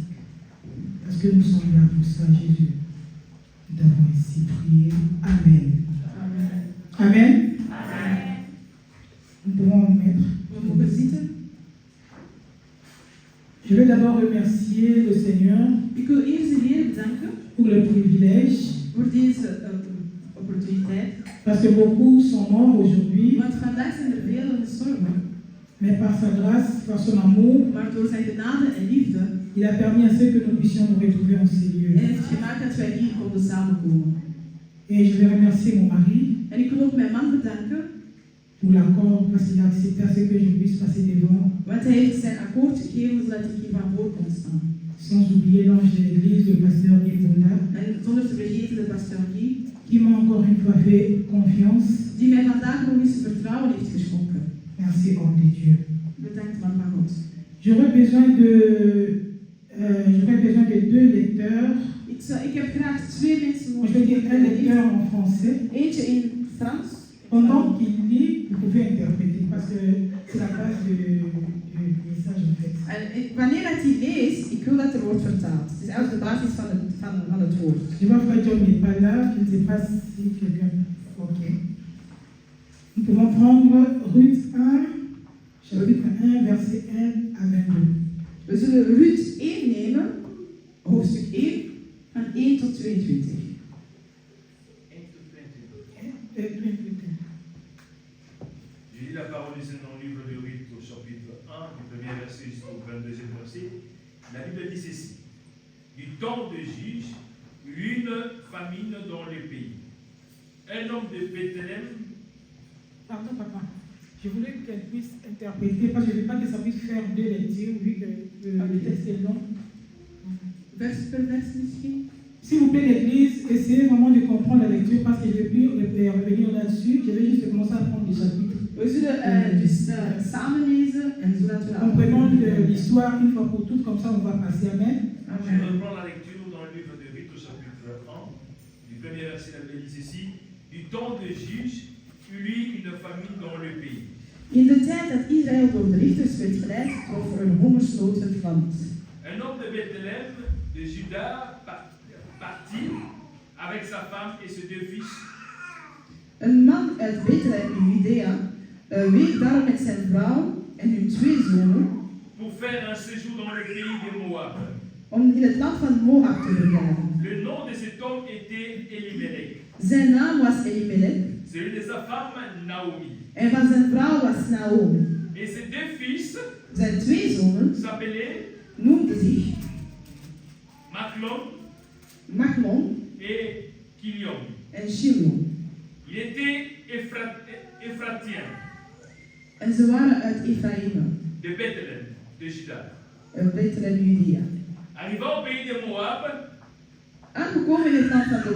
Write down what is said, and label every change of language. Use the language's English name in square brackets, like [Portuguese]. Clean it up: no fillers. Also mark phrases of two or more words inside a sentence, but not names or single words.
[French] Parce que nous sommes là pour ça, Jésus. Nous avons ainsi prié. Amen. Amen. Amen. Amen. Nous pouvons mettre. Je veux d'abord remercier le Seigneur [Dutch] Ik wil eerst de Heer bedanken [French] pour le privilège, [Dutch] voor deze opportuniteit. [French] parce que beaucoup sont morts aujourd'hui, [Dutch] Want vandaag zijn er velen gestorven. [French] mais par sa grâce, par son amour, [Dutch] Maar door zijn genade en liefde [French] il a permis à ce que nous puissions nous retrouver en ces lieux. [Dutch] heeft gemaakt dat wij hier konden samenkomen. [French] Et je vais remercier mon mari [Dutch] En ik wil ook mijn man bedanken, [French] pour l'accord, parce qu'il a accepté à ce que je puisse passer devant, [Dutch] want hij heeft zijn akkoord gegeven zodat ik hier van voor kon staan. [French] sans oublier l'ange de l'église, le pasteur Guy, [Dutch] En zonder te vergeten de pasteur Guy, [French] qui m'a encore une fois fait confiance. [Dutch] die mij vandaag nog eens vertrouwen heeft geschonken. [French] Merci, homme de Dieu. [Dutch] Bedankt, man van God. [French] J'aurais besoin de deux lecteurs. [Dutch] Ik heb graag twee mensen [French] Je vais dire un lecteur [Dutch] nodig. [French] en français. [Dutch] Eentje in Frans. [French] Pendant qu'il lit, vous pouvez interpréter, parce que c'est la base du message en fait. [Dutch] En wanneer dat hij leest, ik wil dat er wordt vertaald. Het is eigenlijk de basis van het woord. [French] Je vois, Frère John n'est pas là, je ne sais pas si quelqu'un... Ok. Nous pouvons prendre Ruth 1, chapitre 1, verset 1 à 22. [Dutch] We zullen Ruth 1 nemen, hoofdstuk 1, van 1 tot 22. [French] Je lis la parole du Seigneur dans le livre de Ruth au chapitre 1, du premier verset jusqu'au 22e verset. La Bible dit ceci. Du temps de Juge, une famine dans le pays. Un homme de Bethléem. Pardon, papa. Je voulais qu'elle puisse interpréter, parce que je ne veux pas que ça puisse faire deux lectures, vu que le texte est long. [Dutch] Vers per vers misschien. [French] S'il vous plaît, l'Église, essayez vraiment de comprendre la lecture, parce que je vais plus revenir là-dessus. Je vais juste commencer à prendre les chapitres. [Dutch] We zullen dus samen lezen en zodat we [French] Comprenons l'histoire une fois pour toutes, comme ça on va passer. Amen. Je reprends la lecture dans le livre de Ruth au chapitre 1, du premier verset, la Bible dit ceci. Du temps de Juge, lui une famine dans le pays. [Dutch] In de tijd dat Israël door de richters werd geleid, trof er een hongersnood het land. [French] Un homme de Bethléem, de Juda, partit avec sa femme et ses deux fils. [Dutch] Een man uit Bethlehem in Judea week daarom met zijn vrouw en hun twee zonen [French] Pour faire un séjour dans le pays de Moab. [Dutch] om in het land van Moab te vergaren. [French] Le nom de cet homme était Elimelech. [Dutch] Zijn naam was Elimelech [French] Celui de sa femme, Naomi. [Dutch] en van zijn vrouw was Naomi. [French] Et ses deux fils [Dutch] Zijn twee zonen [French] s'appelaient [Dutch] noemden zich [French] Machlon [Dutch] Machlon [French] et Kilion. [Dutch] en Shimron. [French] Il était Ephratien [Dutch] En ze waren uit Ephraïm, [French] de Bethléem, de Juda. [Dutch] Bethlehem, Judea. [French] Arrivant au pays de Moab, [Dutch] Aangekomen in het land van de